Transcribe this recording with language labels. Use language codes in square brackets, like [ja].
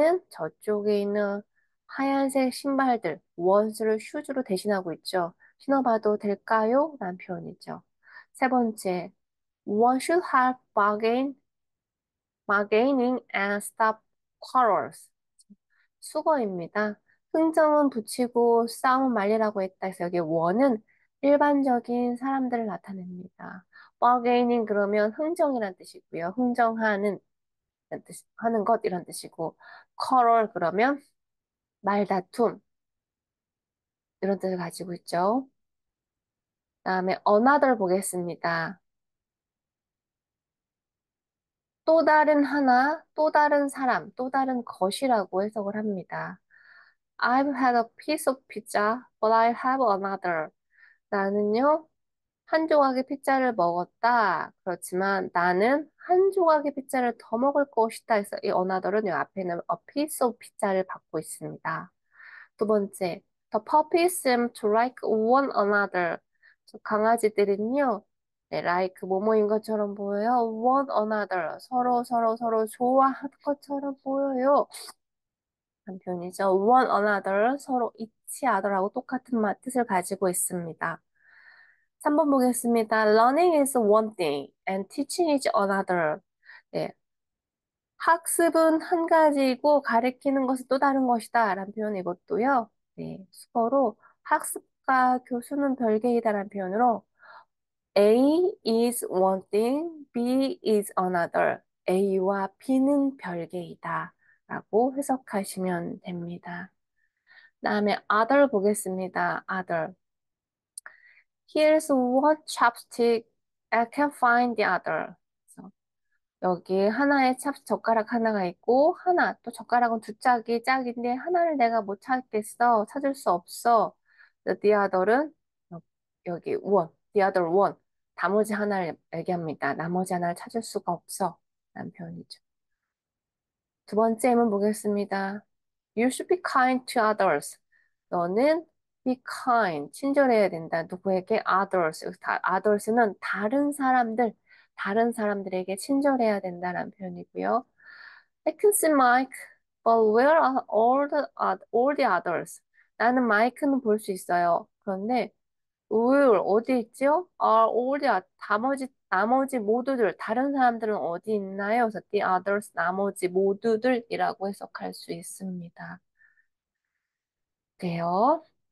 [ko] 저쪽에 있는 하얀색 신발들, ones를 shoes로 대신하고 있죠. 신어봐도 될까요? 라는 표현이죠. [en] 세 번째, one should have bargaining and stop quarrels. [ko] 수거입니다. 흥정은 붙이고 싸움 말리라고 했다 해서 여기 원은 일반적인 사람들을 나타냅니다. bargaining 그러면 흥정이란 뜻이고요. 흥정하는 이런 하는 것 이런 뜻이고 quarrel 그러면 말다툼 이런 뜻을 가지고 있죠. 그다음에 another 보겠습니다. 또 다른 하나, 또 다른 사람, 또 다른 것이라고 해석을 합니다. [en] I've had a piece of pizza, but I have another. [ko] 나는요, 한 조각의 피자를 먹었다. 그렇지만 나는 한 조각의 피자를 더 먹을 것이다. 해서 이 another은 이 앞에 있는 [en] a piece of pizza [ko] 를 받고 있습니다. [en] 두 번째, the puppies seem to like one another. [ko] 저 강아지들은요, 네, like 뭐뭐인 것처럼 보여요. [en] one another. [ko] 서로 좋아하는 것처럼 보여요. 한 표현이죠. [en] one another. [ko] 서로 each other하고 똑같은 뜻을 가지고 있습니다. 3번 보겠습니다. [en] Learning is one thing and teaching is another. [ko] 네, 학습은 한 가지이고 가르치는 것은 또 다른 것이다. 라는 표현 이것도요. 네, 수어로 학습과 교수는 별개이다. 라는 표현으로 [en] A is one thing, B is another. [ko] A와 B는 별개이다. 라고 해석하시면 됩니다. 다음에 other 보겠습니다. [en] other. Here's one chopstick. I can't find the other. [ko] 그래서 여기 하나에 젓가락 하나가 있고 또 젓가락은 두 짝인데 하나를 내가 못 찾겠어. 찾을 수 없어. [en] The other은 [ko] 여기 [en] one, the other one. [ko] 나머지 하나를 얘기합니다. 나머지 하나를 찾을 수가 없어. 라는 표현이죠. 두 번째 예문 보겠습니다. [en] You should be kind to others. [ko] 너는 [en] be kind, [ko] 친절해야 된다. 누구에게? Others. others는 다른 사람들에게 친절해야 된다라는 표현이고요. [en] I can see Mike, but where are all the others? [ko] 나는 마이크는 볼 수 있어요. 그런데 where 어디 있죠? [en] are all the [ko] 나머지 모두들 다른 사람들은 어디 있나요? 그래서 [en] the others [ko] 나머지 모두들이라고 해석할 수 있습니다. 그래요.